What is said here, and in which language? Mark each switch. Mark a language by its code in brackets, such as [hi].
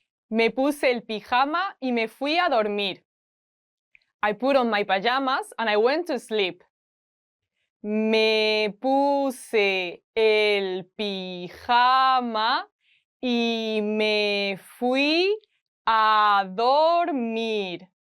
[es] Me puse el pijama y me fui a dormir. [en] I put on my pajamas and I went to sleep. [es] Me puse el pijama y me fui a dormir.